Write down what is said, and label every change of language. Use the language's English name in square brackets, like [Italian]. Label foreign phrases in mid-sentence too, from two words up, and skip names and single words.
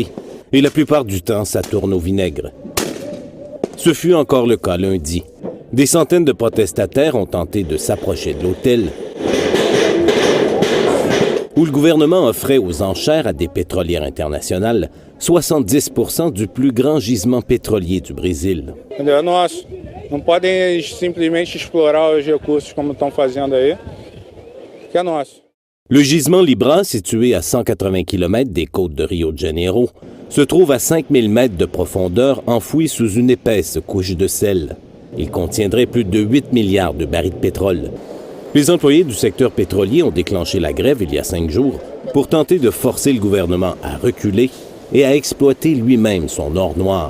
[French] Et la plupart du temps, ça tourne au vinaigre. Ce fut encore le cas lundi. Des centaines de protestataires ont tenté de s'approcher de l'hôtel où le gouvernement offrait aux enchères à des pétrolières internationales 70% du plus grand gisement pétrolier du Brésil. [Portuguese] É nosso. Não podem simplesmente explorar os recursos como estão fazendo aí, que é nosso. [French] Le gisement Libra, situé à 180 km des côtes de Rio de Janeiro, se trouve à 5000 mètres de profondeur, enfoui sous une épaisse couche de sel. Il contiendrait plus de 8 milliards de barils de pétrole. Les employés du secteur pétrolier ont déclenché la grève il y a 5 jours pour tenter de forcer le gouvernement à reculer et à exploiter lui-même son or noir.